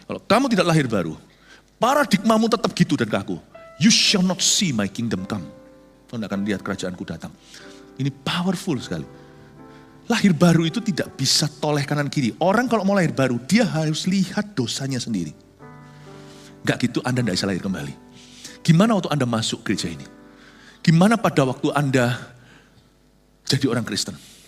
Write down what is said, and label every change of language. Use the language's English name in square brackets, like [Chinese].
[Indonesian] Kalau kamu tidak lahir baru, paradigmamu tetap gitu dan kaku. [English] You shall not see my kingdom come. [Indonesian] Kau tidak akan lihat kerajaanku datang. Ini powerful sekali. Lahir baru itu tidak bisa toleh kanan kiri. Orang kalau mau lahir baru, dia harus lihat dosanya sendiri. Enggak gitu Anda tidak bisa lahir kembali. Gimana waktu Anda masuk gereja ini? Gimana pada waktu Anda jadi orang Kristen?